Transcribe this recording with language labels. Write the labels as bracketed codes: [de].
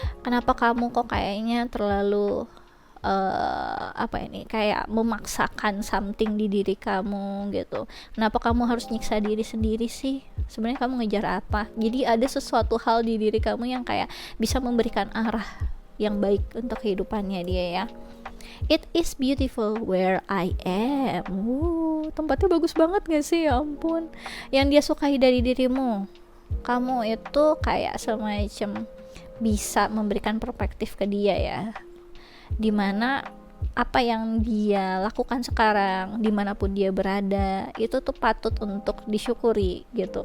[id] Kenapa kamu kok kayaknya terlalu apa ini, kayak memaksakan something di diri kamu gitu. Kenapa kamu harus nyiksa diri sendiri sih, sebenarnya kamu ngejar apa? Jadi ada sesuatu hal di diri kamu yang kayak bisa memberikan arah yang baik untuk kehidupannya dia ya. [en] It is beautiful where I am. [id] Tempatnya bagus banget gak sih? Ya ampun. Yang dia sukai dari dirimu, kamu itu kayak semacam bisa memberikan perspektif ke dia ya, dimana apa yang dia lakukan sekarang, dimanapun dia berada, itu tuh patut untuk disyukuri gitu.